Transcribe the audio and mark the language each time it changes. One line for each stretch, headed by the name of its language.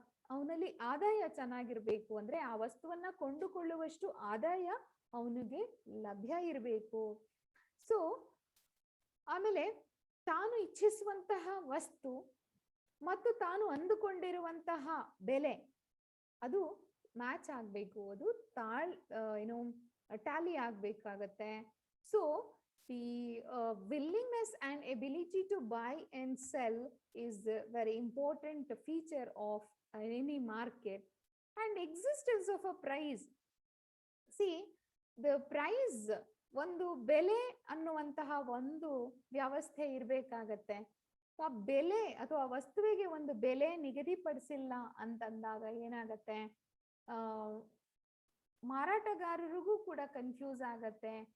Kannada: ಅವನಲ್ಲಿ ಆದಾಯ ಚೆನ್ನಾಗಿರ್ಬೇಕು. ಅಂದ್ರೆ ಆ ವಸ್ತುವನ್ನ ಕೊಂಡುಕೊಳ್ಳುವಷ್ಟು ಆದಾಯ ಅವನಿಗೆ ಲಭ್ಯ ಇರಬೇಕು. ಸೊ ಆಮೇಲೆ ತಾನು ಇಚ್ಛಿಸುವಂತಹ ವಸ್ತು ಮತ್ತು ತಾನು ಅಂದುಕೊಂಡಿರುವಂತಹ ಬೆಲೆ ಅದು ಮ್ಯಾಚ್ ಆಗ್ಬೇಕು, ಅದು ಏನು Tally ಆಗ್ಬೇಕಾಗತ್ತೆ.
English: So the willingness and ability to buy and sell is a very important feature of any market. And existence of a price. See, the price,
Kannada: ಒಂದು ಬೆಲೆ ಅನ್ನುವಂತಹ ಒಂದು ವ್ಯವಸ್ಥೆ ಇರಬೇಕಾಗತ್ತೆ. ಆ ಬೆಲೆ ಅಥವಾ ವಸ್ತುವಿಗೆ ಒಂದು ಬೆಲೆ ನಿಗದಿಪಡಿಸಿಲ್ಲ ಅಂತಂದಾಗ ಏನಾಗತ್ತೆ, ಮಾರಾಟಗಾರರಿಗೂ ಕೂಡ ಕನ್ಫ್ಯೂಸ್ ಆಗತ್ತೆ.